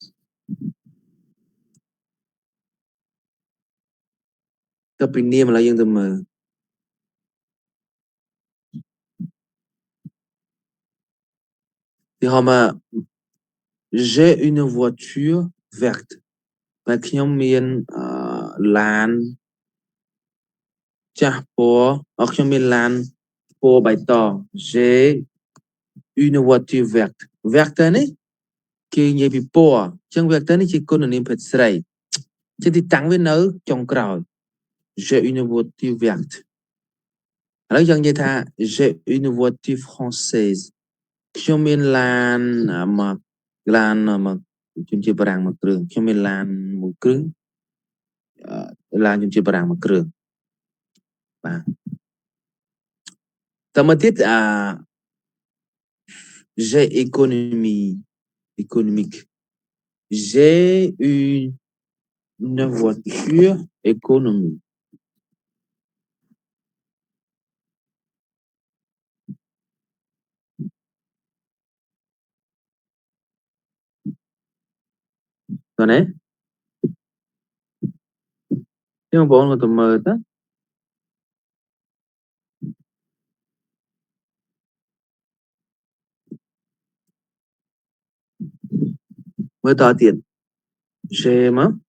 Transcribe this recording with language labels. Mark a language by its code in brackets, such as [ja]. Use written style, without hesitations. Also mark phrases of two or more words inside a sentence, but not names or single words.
[km] ទៅពីនាមឥឡូវយើងទៅមើលទីហោមក [fr] j'ai une voiture verte [km] តែខ្ញុំមានឡានចាស់ពណ៌ខ្ញុំ មានឡានពណ៌បៃតង [fr] j'ai une voiture verte verte [km] នេះគេនិយាយពីពណ៌អញ្ចឹ ង verte នេះជាគុណនាមភេទស្រីជាទីតាំងវានៅចុ ងក្រោយ [fr] j'ai une voiture verte [km] ឥឡូវយើងនិយាយថា j'ai [fr] une voiture française [km] ខ្ញុំមានឡានមកជំនឿបារាំងមួយគ្រឿងខ្ញុំមានឡានមួយគ្រឿងឡានជំនឿបារាំងមួយគ្រឿងបាទ តមកទៀត [fr] j'ai économique j'ai une voiture économique [km] តើណា ខ្ញុំបងក៏ទៅមើលទៅមើលតទៀត j'ai មក